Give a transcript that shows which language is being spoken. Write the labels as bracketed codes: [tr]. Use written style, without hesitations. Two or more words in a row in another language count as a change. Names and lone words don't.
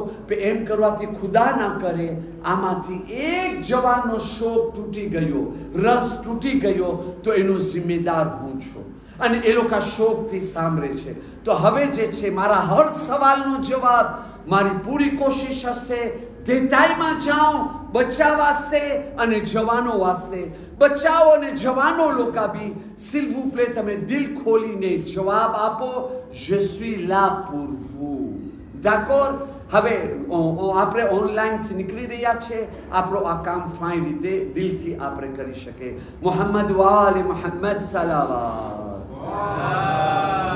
[gu] એમ કરવાથી ખુદા ના કરે આમાંથી એક જવાનનો શોખ તૂટી ગયો, રસ તૂટી ગયો, તો એનો જિમ્મેદાર હું છું. અને એ લોકો શોખથી સાંભળે છે. તો હવે જે છે મારા હર સવાલનો જવાબ, મારી પૂરી કોશિશ હશે દેતાઈમાં જાઉં બચ્ચા વાસ્તે અને જવાનો વાસ્તે. બચ્ચાઓ અને જવાનો લોકો બી [fr] s'il vous plaît [gu] તમે દિલ ખોલીને જવાબ આપો, [fr] je suis là pour vous. d'accord? [gu] હવે આપણે ઓનલાઈનથી નીકળી રહ્યા છે, આપણો આ કામ ફાઇન રીતે દિલથી આપણે કરી શકીએ. મોહમ્મદ વાલે મોહમ્મદ સલાવત.